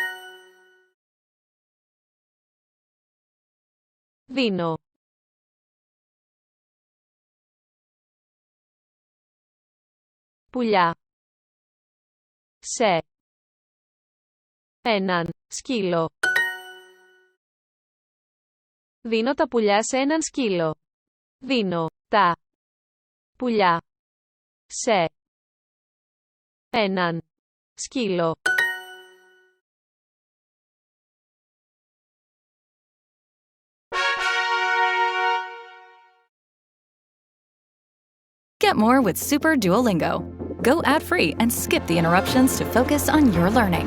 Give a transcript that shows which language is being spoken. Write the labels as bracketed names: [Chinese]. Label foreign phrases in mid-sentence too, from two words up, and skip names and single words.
[Greek] Δίνω πουλιά σε έναν σκύλο. Δίνω τα πουλιά σε έναν σκύλο. Δίνω τα πουλιά σε έναν σκύλο. [English] Get more with Super Duolingo. Go ad-free and skip the interruptions to focus on your learning.